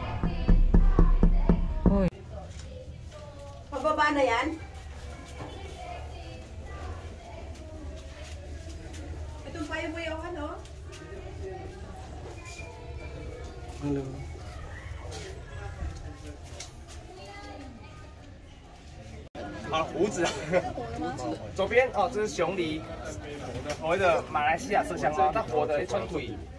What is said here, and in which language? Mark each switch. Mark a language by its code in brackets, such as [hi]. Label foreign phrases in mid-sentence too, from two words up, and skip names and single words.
[tl] Hoy. Pababa na yan? Itong payo mo yung ano? Hello. [zh] 好，胡子。左边哦，这是熊狸，所谓的马来西亚麝香猫，它活的一双腿。